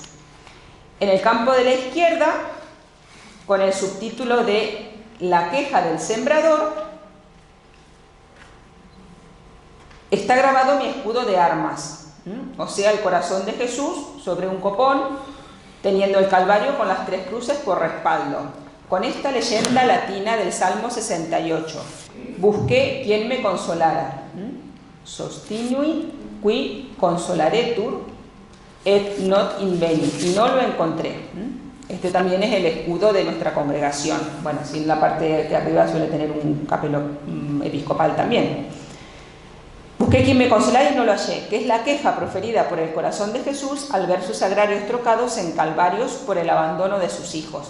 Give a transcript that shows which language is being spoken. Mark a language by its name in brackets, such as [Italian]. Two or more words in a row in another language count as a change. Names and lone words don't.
[Spanish] En el campo de la izquierda, con el subtítulo de la queja del sembrador, está grabado mi escudo de armas, o sea, el corazón de Jesús sobre un copón, teniendo el Calvario con las 3 cruces por respaldo. Con esta leyenda latina del Salmo 68. Busqué quien me consolara. [Latin] Sostinui qui consolaretur et not inveni. [Spanish] Y no lo encontré. Este también es el escudo de nuestra congregación. Bueno, sí, en la parte de arriba suele tener un capelo episcopal también. Busqué quien me consolara y no lo hallé, que es la queja proferida por el corazón de Jesús al ver sus sagrarios trocados en calvarios por el abandono de sus hijos.